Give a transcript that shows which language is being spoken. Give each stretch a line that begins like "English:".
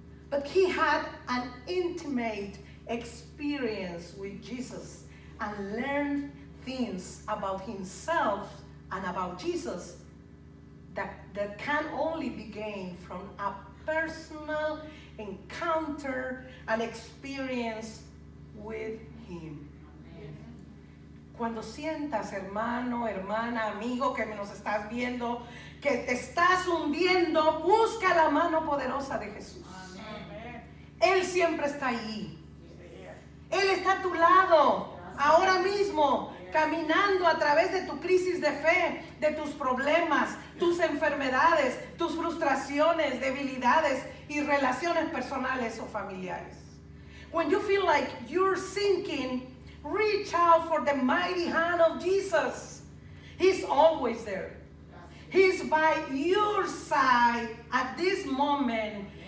English: But he had an intimate experience with Jesus and learned things about himself and about Jesus that can only be gained from a personal encounter and experience with him.
Spanish: Cuando sientas, hermano, hermana, amigo, que nos estás viendo, que te estás hundiendo, busca la mano poderosa de Jesús. Él siempre está allí. Él está a tu lado, ahora mismo, caminando a través de tu crisis de fe, de tus problemas, tus enfermedades, tus frustraciones, debilidades y relaciones personales o familiares.
English: When you feel like you're sinking, reach out for the mighty hand of Jesus. He's always there. He's by your side at this moment.